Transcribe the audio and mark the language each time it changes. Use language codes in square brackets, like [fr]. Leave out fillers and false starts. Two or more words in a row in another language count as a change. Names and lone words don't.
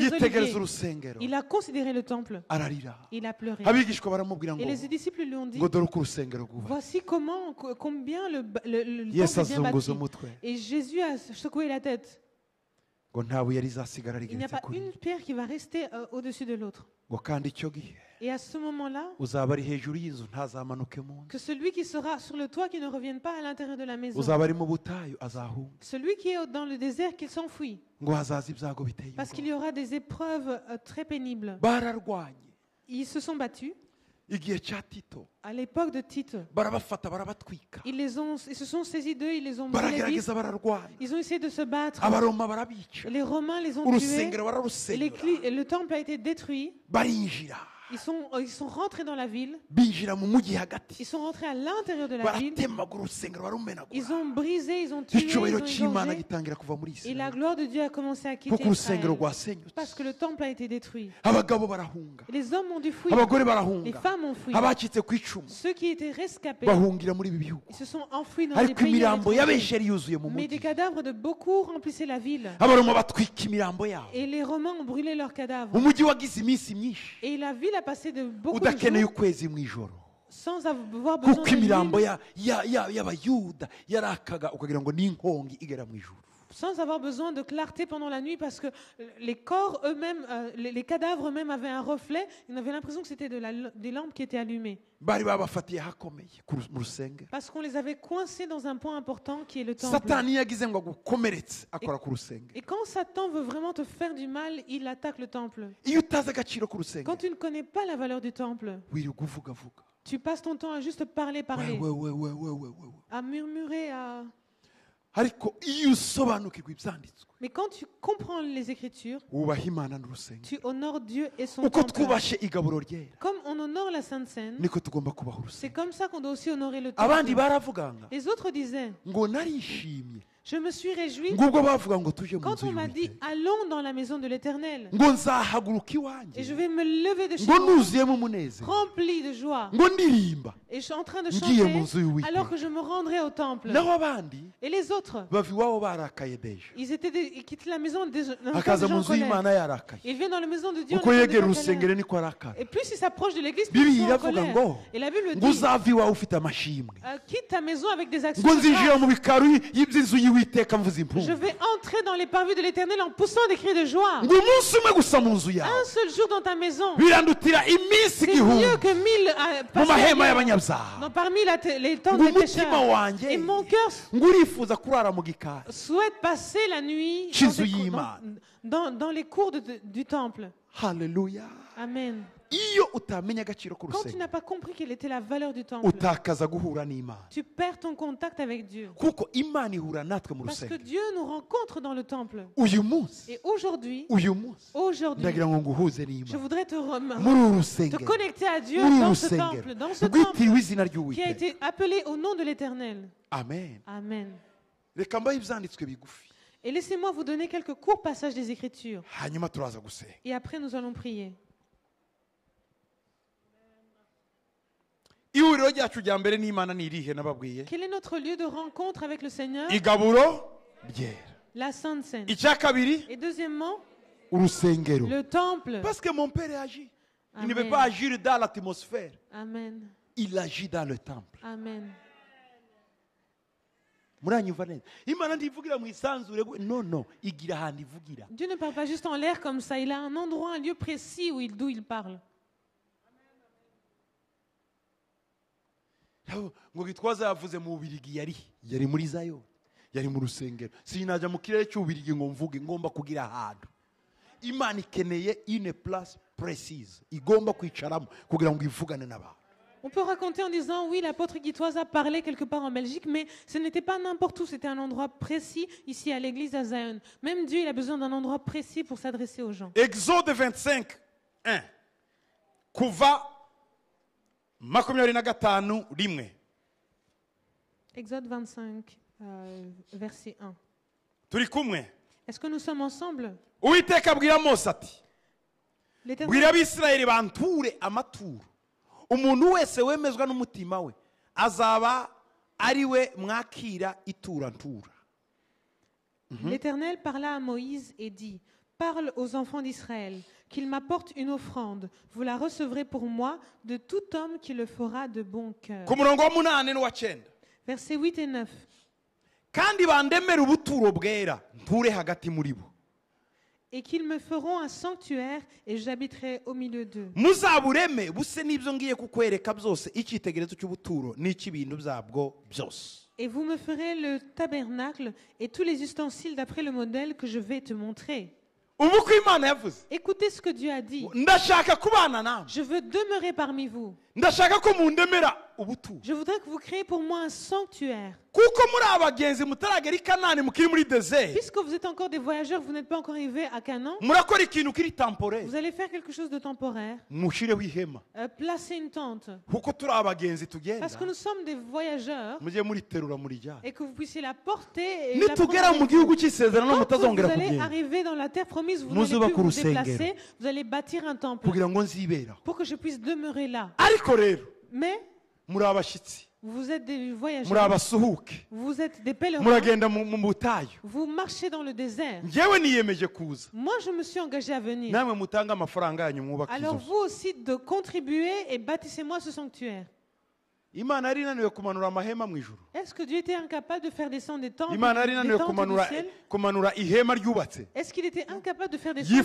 [rw] yitegereza Oliviers. urusengero [fr] Il a considéré le temple. [rw] ararira. [fr] Il a pleuré. [rw] Abigishwa baramubwira [fr] Et [rw] ngo [fr] les disciples lui ont dit, [rw] ngo dore uko urusengero rwubatse. [fr] voici combien le [rw] Yesu [fr] temple est bien [rw] azunguza [fr] bâti. [rw] umutwe [fr] Et Jésus a secoué la tête. [rw] ngo nta buye rizasigara [fr] Il n'y a [rw] rigeretse [fr] pas [rw] kuri [fr] une pierre qui va rester au-dessus de l'autre. [rw] ngo kandi icyo gihe [fr] Et à ce moment-là, [rw] uzaba ari hejuru y'inzu ntazamanuke mu nzu. [fr] que celui qui sera sur le toit, qui ne revienne pas à l'intérieur de la maison. [rw] uzaba ari mu butayu azahunga [fr] Celui qui est dans le désert, qu'il s'enfuit. [rw] ngo hazaza ibyago biteye [fr] Parce qu'il [rw] ubwoba. [fr] y aura des épreuves très pénibles. [rw] bararwanye [fr] Ils se sont battus. [rw] igihe cya Tito [fr] À l'époque de Tite, [rw] barabafata barabatwika [fr] ils se sont saisis d'eux, ils les ont brûlés vifs. [rw] baragerageza bararwana [fr] Ils ont essayé de se battre. [rw] abaroma barabica [fr] Les Romains les ont tués. [rw] urusengero [fr] Et [rw] bararusenyura [fr] le temple a été détruit. [rw] barinjira [fr] Ils sont rentrés dans la ville. [rw] binjira mu mujyi hagati [fr] Ils sont rentrés à l'intérieur de la ville. [rw] baratemagura urusengero [fr] Ils [rw] barumenagura [fr] ont brisé, ils ont tué, ils [rw] icyubahiro [fr] ont [rw] cy'Imana [fr] égorgé. [rw] gitangira kuva muri [fr] Et la [rw] Isirayeli [fr] gloire de Dieu a commencé à quitter [rw] kuko urusengero [fr] Israël. [rw] rwasenyutse. [fr] Parce que le temple a été détruit. [rw] abagabo barahunga [fr] Et les hommes ont dû fuir. [rw] abagore [fr] Les [rw] barahunga [fr] femmes ont fui. [rw] abacitse ku icumu [fr] Ceux qui étaient rescapés, [rw] bahungira muri ibi bihugu [fr] ils se sont enfouis dans les [rw] ariko [fr] pays [rw] imirambo [fr] étrangers. [rw] y'abenshi yari yuzuye mu [fr] Mais des [rw] mujyi [fr] cadavres de beaucoup remplissaient la ville. [rw] abaroma batwika imirambo yabo [fr] Et les Romains ont brûlé leurs cadavres. [rw] umujyi wagize iminsi myinshi [fr] Et la ville a passé de beaucoup de [rw] udakeneye [fr] jours [rw] ukwezi mu ijoro [fr] sans avoir besoin [rw] kuko [fr] de [rw] imirambo [fr] l'huile, [rw] y'abayuda yarakaga ukagira ngo ni inkongi igera mu ijuru. [fr] sans avoir besoin de clarté pendant la nuit, parce que les corps eux-mêmes, les cadavres eux-mêmes avaient un reflet. On avait l'impression que c'était des lampes qui étaient allumées. [rw] Bari babafatiye hakomeye mu rusengero. [fr] Parce qu'on les avait coincés dans un point important qui est le temple. [rw] Satani yagize ngo agukomeretse akora ku rusengero. [fr] Et quand Satan veut vraiment te faire du mal, il attaque le temple. [rw] Iyo utazi agaciro ku rusengero [fr] Quand tu ne connais pas la valeur du temple, [rw] wirirwa uvugavuga. [fr] tu passes ton temps à juste parler, à murmurer, à... [rw] Ariko iyo usobanukirwa ibyanditswe [fr] Mais quand tu comprends les Écritures, [rw] wubaha Imana n'urusengero. [fr] tu honores Dieu et son [rw] Uko [fr] temple. [rw] twubashe igaburo ryera [fr] Comme on honore la Sainte Seine, [rw] niko tugomba kubaha [fr] c'est [rw] urusengero. [fr] comme ça qu'on doit aussi honorer le [rw] Abandi [fr] temple. [rw] baravuganga [fr] Les autres disaient, [rw] ngo narishimye [fr] je me suis réjoui [rw] ngubwo bavuga ngo tuje mu [fr] quand [rw] nzu [fr] on m'a dit, [rw] y'Uwiteka [fr] allons dans la maison de l'Éternel. [rw] ngo nzahaguruka [fr] Et [rw] iwanjye [fr] je vais me lever de chez [rw] ngo [fr] moi, [rw] nuzuyemo umunezero [fr] rempli de joie. [rw] ngo ndirimba [fr] Et je suis en train de [rw] ngiye mu [fr] chanter [rw] nzu y'Uwiteka. [fr] alors que je me rendrai au temple. [rw] naho abandi [fr] Et les autres, [rw] bava iwabo barakaye deja [fr] ils quittent la maison déjà [rw] akaza mu [fr] en [rw] nzu [fr] colère. [rw] y'Imana yarakaye. [fr] Ils viennent dans la maison de Dieu. [rw] uko [fr] en étant [rw] yegera [fr] déjà en [rw] urusengero [fr] colère. [rw] niko arakara. [fr] Et plus ils s'approchent de l'église, plus ils [rw] Bibiliya [fr] sont en [rw] iravuga [fr] colère. [rw] ngo [fr] Et la Bible [rw] ngo [fr] dit, [rw] uzava iwawe ufite amashimwe [fr] quitte ta maison avec des actions [rw] ngo [fr] de [rw] nzinjira [fr] grâce. [rw] mu bikari y'iby'inzu y'Uwiteka mvuza [fr] Je [rw] impundu [fr] vais entrer dans les parvis de l'Éternel en poussant des cris de joie. [rw] ngo umunsi umwe gusa mu nzu yawe [fr] Un seul jour dans ta maison, [rw] birandutira iminsi [fr] c'est [rw] igihumbi [fr] mieux que 1000 [rw] mu [fr] passés [rw] mahema [fr] ailleurs. [rw] y'abanyabyaha. [fr] Parmi les temps [rw] ngo [fr] des [rw] umutima [fr] pécheurs. [rw] wanjye [fr] Et mon cœur [rw] ngo urifuza kurara mu gikari [fr] souhaite passer la nuit Chez dans, [rw] y'Imana. [fr] dans les cours du temple. [rw] haleluya. [fr] Amen. [rw] iyo utamenya agaciro [fr] Quand tu [rw] k'urusengero [fr] n'as pas compris quelle était la valeur du temple, [rw] utakaza guhura n'Imana [fr] tu perds ton contact avec Dieu. [rw] kuko Imana ihura natwe mu [fr] Parce que [rw] rusengero. [fr] Dieu nous rencontre dans le temple. [rw] uyu munsi [fr] Et aujourd'hui, [rw] ndagira ngo nguhuze [fr] je [rw] n'Imana [fr] voudrais te [rw] muri uru [fr] te [rw] rusengero [fr] connecter à Dieu [rw] muri uru [fr] dans ce [rw] rusengero [fr] temple, dans ce [rw] rwitiriwe [fr] temple [rw] izina [fr] qui a [rw] ry'Uwiteka. [fr] été appelé au nom de l'Éternel. Amen. Amen. [rw] reka mbahe ibyanditswe bigufi [fr] Et laissez-moi vous donner quelques courts passages des Écritures. [rw] hanyuma turaza gusenga. [fr] Et après, nous allons prier. [rw] ihuriro ryacu rya mbere n'Imana ni irihe nababwiye? [fr] Quel est notre lieu de rencontre avec le Seigneur? [rw] igaburo ryera. [fr] La Sainte Seine. [rw] icya kabiri [fr] Et deuxièmement, [rw] urusengero. [fr] le temple. Parce que mon père agit. Il ne Amen. veut pas agir dans l'atmosphère. Amen. Il agit dans le temple. Amen. [rw] muranyumva neza? Imana ntivugira mu isanzure no igira ahantu ivugira. [fr] Dieu ne parle pas juste en l'air comme ça. Il a un endroit, un lieu précis d'où il parle. [rw] ngo Gitwaza yavuze mu Bubiligi yari muri Zayo, yari mu rusengero. Sinajya mu kirere cy'Ububiligi ngo mvuge, ngomba kugira ahantu. Imana ikeneye [fr] une place précise [rw] igomba kwicaramo kugira ngo ivugane n'abantu. [fr] On peut raconter en disant, oui, l'apôtre Gitwaza parlait quelque part en Belgique, mais ce n'était pas n'importe où, c'était un endroit précis, ici à l'église à Zion. Même Dieu, il a besoin d'un endroit précis pour s'adresser aux gens. Exode 25, 1. [rw] Kuva 25 rimwe. [fr] Exode 25, verset 1. [rw] Turi kumwe. [fr] Est-ce que nous sommes ensemble? [rw] Uwiteka abwira Mose ati [fr] L'Éternel [rw] bwira Abisirayeli banture amaturo. Umuntu wese wemezwa n'umutima we azaba ari we mwakira iturantura. [fr] L'Éternel parla à Moïse et dit, parle aux enfants d'Israël, qu'ils m'apportent une offrande. Vous la recevrez pour moi de tout homme qui le fera de bon cœur. [rw] Ku murongo wa 8 n'uwa 9. [fr] Versets 8 et 9. [rw] Kandi bandemere ubuturo bwera nture hagati muri bo. [fr] Et qu'ils me feront un sanctuaire et j'habiterai au milieu d'eux. [rw] Muzabureme buse n'ibyo ngiye kukwereka byose icyitegerezo cy'ubuturo n'ikibintu byabwo byose. [fr] Et vous me ferez le tabernacle et tous les ustensiles d'après le modèle que je vais te montrer. [rw] Ubu ko Imana yavuze, [fr] Écoutez ce que Dieu a dit. [rw] ndashaka kubana nawe, [fr] Je veux demeurer parmi vous. [rw] ndashaka ko mundemera ubuturo. [fr] Je voudrais que vous créez pour moi un sanctuaire. [rw] Kuko muri abagenzi mutaragera i Kanani mukiri muri desert, [fr] Puisque vous êtes encore des voyageurs, vous n'êtes pas encore arrivés à Canaan, [rw] murakora ikintu kiri temporaire. [fr] vous allez faire quelque chose de temporaire. [rw] Mushireho ihema. [fr] Placez une tente. [rw] Kuko turi abagenzi tugenda, [fr] Parce que nous sommes des voyageurs [rw] mujye muriterura murijyana. [fr] et que vous puissiez la porter et la prendre [rw] Nitugera [fr] avec [rw] mu [fr] vous. [rw] gihugu cy'isezerano [fr] Quand vous [rw] mutazongera [fr] allez [rw] kugenda [fr] arriver dans la terre promise, vous [rw] Muzuba [fr] n'allez plus vous [rw] kurusengero. [fr] déplacer, vous allez bâtir un temple [rw] kugira ngo nziberaho. [fr] pour que je puisse demeurer là. [rw] Ariko rero [fr] Mais [rw] muri abashyitsi, [fr] vous êtes des [rw] muri [fr] voyageurs, [rw] abasuhuke, [fr] vous êtes des pèlerins, [rw] muragenda mu butayu. [fr] vous marchez dans le désert. [rw] Njyewe niyemeje kuza, [fr] Moi, je me suis engagé à venir. [rw] namwe mutange amafaranga yanyu mwubake [fr] Alors [rw] inzu. [fr] vous aussi de contribuer et bâtissez-moi ce sanctuaire. [rw] Imana yari inaniwe kumanura amahema mu ijuru. [fr] Est-ce que Dieu était incapable de faire descendre des tentes, [rw] Imana yari [fr] des [rw] inaniwe [fr] tentes du ciel? [rw] kumanura ihema ryubatse. [fr] Est-ce qu'il était incapable de faire descendre une